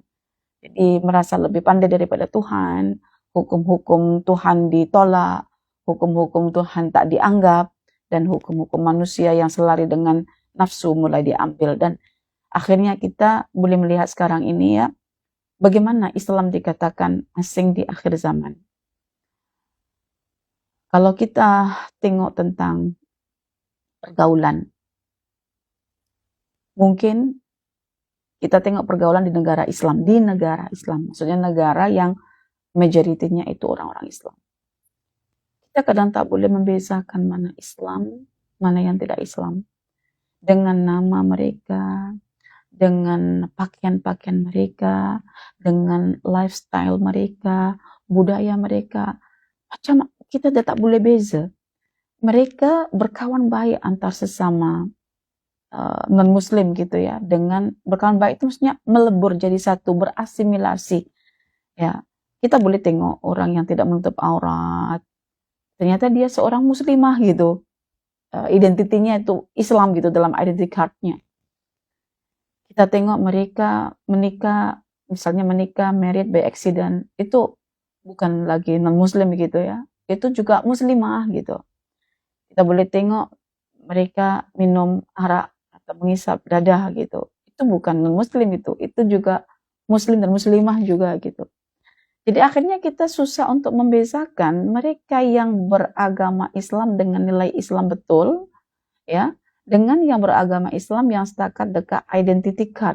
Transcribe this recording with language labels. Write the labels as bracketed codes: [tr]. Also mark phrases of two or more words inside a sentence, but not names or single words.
[ms] Jadi merasa lebih pandai daripada Tuhan, hukum-hukum Tuhan ditolak, hukum-hukum Tuhan tak dianggap, dan hukum-hukum manusia yang selari dengan nafsu mulai diambil. Dan akhirnya kita boleh melihat sekarang ini ya, bagaimana Islam dikatakan asing di akhir zaman. Kalau kita tengok tentang pergaulan, mungkin kita tengok pergaulan di negara Islam, maksudnya negara yang majoritinya itu orang-orang Islam. Kita kadang tak boleh membezakan mana Islam, mana yang tidak Islam. Dengan nama mereka, dengan pakaian-pakaian mereka, dengan lifestyle mereka, budaya mereka. Macam kita tak boleh beza. Mereka berkawan baik antar sesama non-muslim gitu ya, dengan berkawan baik itu maksudnya melebur jadi satu, berasimilasi ya. Kita boleh tengok orang yang tidak menutup aurat, ternyata dia seorang muslimah gitu, identitinya itu Islam gitu dalam [en] identity card- [ms] nya. Kita tengok mereka menikah, misalnya menikah [en] married by accident, [ms] itu bukan lagi non-muslim gitu ya, itu juga muslimah gitu. Kita boleh tengok mereka minum arak atau menghisap dadah gitu, itu bukan non-muslim, itu juga muslim dan muslimah juga gitu. Jadi akhirnya kita susah untuk membezakan mereka yang beragama Islam dengan nilai Islam betul ya, dengan yang beragama Islam yang setakat dekat [en] identity card.